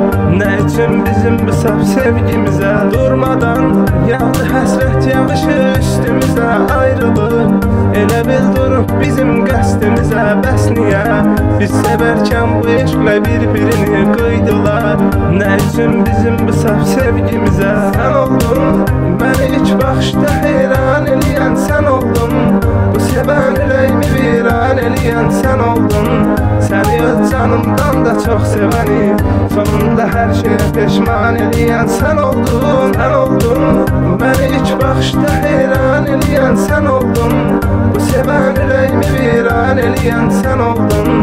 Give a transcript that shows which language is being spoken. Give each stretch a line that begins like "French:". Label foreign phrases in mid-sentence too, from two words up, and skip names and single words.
Azerbaijani: Nə üçün bizim bu saf sevgimizə? Durmadan yağdı həsrət yağışı üstümüzə ayrılıb. Elə bil durub bizim qəsdimizə, bəs niyə biz sevərkən bu eşqlə bir-birini qıydılar? Nə üçün bizim bu saf sevgimizə?
Turkish: Sən oldun beni ilk bakışta heyran ediyen, sen oldun bu seven yüreğimi viran ediyen, sen oldun. Seni öz canımdan da çok seveni, sonunda her şeye pişman ediyen, sen oldun. Sen oldun beni ilk bakışta heyran ediyen, sen oldun bu seven yüreğimi viran ediyen, sen oldun.